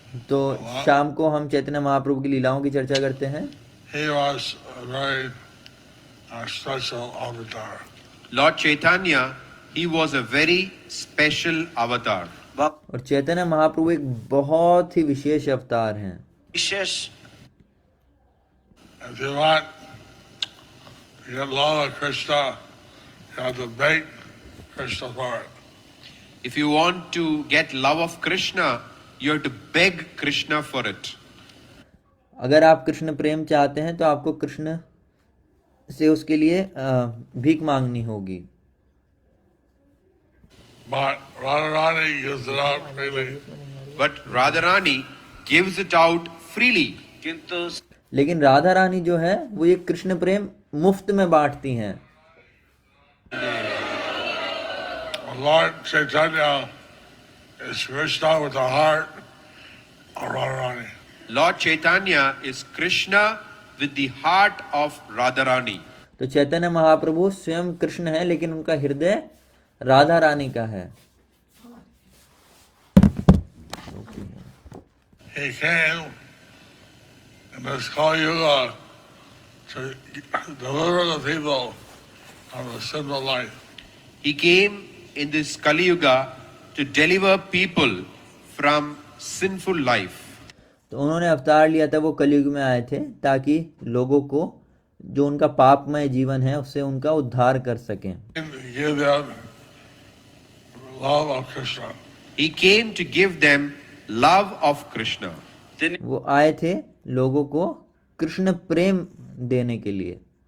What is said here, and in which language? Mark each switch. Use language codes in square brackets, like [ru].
[hi] तो शाम को हम चैतन्य महाप्रभु की लीलाओं की चर्चा करते हैं। [en] He was a very special avatar. Lord Chaitanya, he was a very special avatar. [hi] और चैतन्य महाप्रभु एक बहुत ही विशेष अवतार हैं। विशेष [en] If you want to get love of Krishna, you have to beg Krishna for it. If you want to get love of Krishna, you have to beg Krishna for it. [hi] अगर आप कृष्ण प्रेम चाहते हैं तो आपको कृष्ण से उसके लिए भीख मांगनी होगी। [en] But Radharani gives it out freely. But Radharani gives it out freely. [hi] किंतु लेकिन राधा रानी जो है वो ये कृष्ण प्रेम मुफ्त में बांटती हैं। [en] Lord Chaitanya is Krishna with the heart of Radharani. Lord Chaitanya is Krishna with the heart of Radharani. [hi] तो चैतन्य महाप्रभु स्वयं कृष्ण है, लेकिन उनका हृदय राधा रानी का है। [en] He came in this Kali Yuga to deliver the people from the sinful life. He came in this Kali Yuga to deliver people from sinful life. [hi] तो उन्होंने अवतार लिया था, वो कलयुग में आए थे ताकि लोगों को जो उनका पापमय जीवन है उससे उनका उद्धार कर सकें। [en] He gave them love of Krishna. He came to give them love of Krishna. [hi] वो आए थे लोगों को कृष्ण प्रेम देने के लिए।